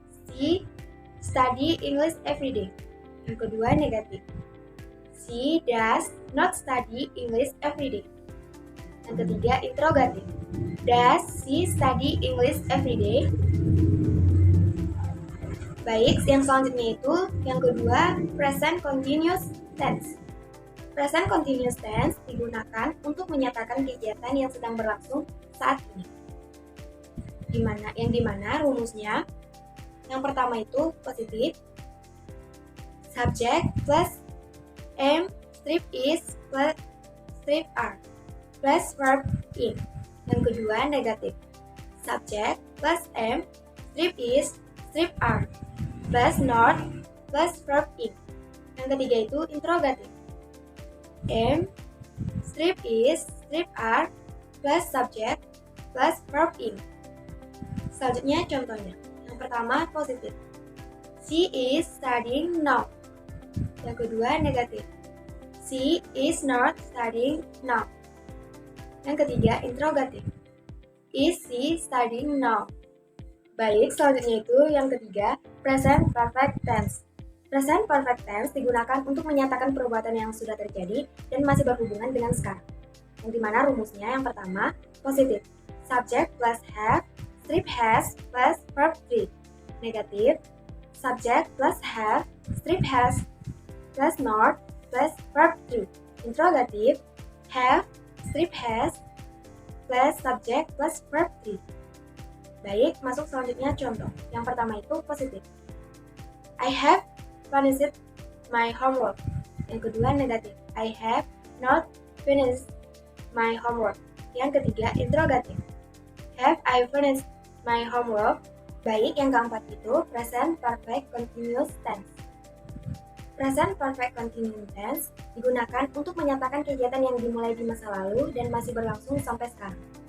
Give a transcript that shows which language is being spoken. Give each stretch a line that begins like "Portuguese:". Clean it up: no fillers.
English: She study English every day.
Indonesian: Yang kedua, negatif.
English: She does not study English every day.
Indonesian: Yang ketiga, interrogatif.
English: Does she study English every day?
Indonesian: Baik, yang selanjutnya itu yang kedua, present continuous tense. Present continuous tense digunakan untuk menyatakan kegiatan yang sedang berlangsung saat ini. Yang dimana rumusnya, yang pertama itu positif.
English: Subject plus am strip is plus strip are plus verb in.
Indonesian: Yang kedua, negatif.
English: Subject plus am strip is strip are plus not plus verb in.
Indonesian: Yang ketiga itu interrogatif.
English: Am strip is strip are plus subject plus verb in.
Indonesian: Selanjutnya contohnya. Yang pertama positif.
English: She is studying now.
Indonesian: Yang kedua negatif.
English: She is not studying now.
Indonesian: Yang ketiga interrogatif.
English: Is she studying now?
Indonesian: Baik, selanjutnya itu yang ketiga, present perfect tense. Present perfect tense digunakan untuk menyatakan perbuatan yang sudah terjadi dan masih berhubungan dengan sekarang. Yang dimana rumusnya yang pertama, positif.
English: Subject plus have, strip has plus verb 3. Negatif. Subject plus have, strip has plus not plus verb 3. Interrogatif. Have, strip has plus subject plus verb 3.
Indonesian: Baik, masuk selanjutnya contoh. Yang pertama itu positif.
English: I have finished my homework.
Indonesian: Yang kedua negatif.
English: I have not finished my homework.
Indonesian: Yang ketiga interrogatif.
English: Have I finished my homework?
Indonesian: Baik, yang keempat itu present perfect continuous tense. Present perfect continuous tense digunakan untuk menyatakan kegiatan yang dimulai di masa lalu dan masih berlangsung sampai sekarang.